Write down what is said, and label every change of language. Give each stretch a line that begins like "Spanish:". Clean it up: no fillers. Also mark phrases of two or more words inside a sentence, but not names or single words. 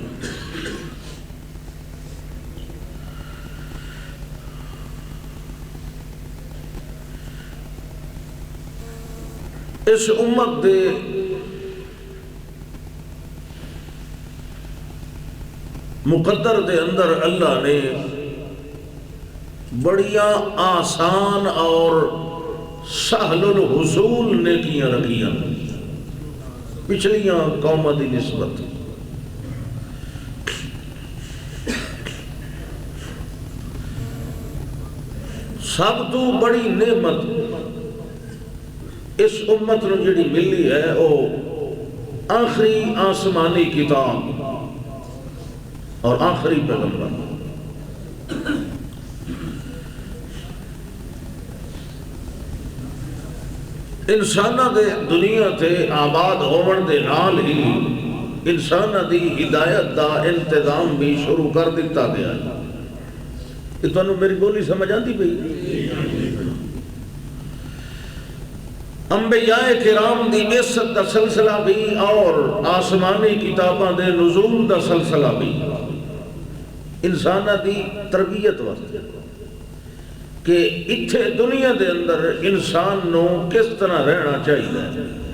Punjabi: اس امت دے مقدر دے اندر اللہ نے بڑیاں آسان اور سہل الحصول نیکیاں رکھیاں پچھلیاں قوموں دی نسبت۔ سب تو بڑی نعمت اس امت نو جڑی ملی ہے وہ آخری آسمانی کتاب اور آخری پیغمبر۔ انساناں دے دنیا تے آباد ہون دے نال ہی انساناں دی ہدایت دا انتظام بھی شروع کر دیتا گیا ہے۔ یہ تانوں میری بولی سمجھ آتی پئی؟ انبیاء کرام دی بعثت دا سلسلہ بھی اور آسمانی کتاباں دے نزول دا سلسلہ بھی انساناں دی تربیت واسطے کہ اتھے دنیا دے اندر انسان نو کس طرح رہنا چاہیے۔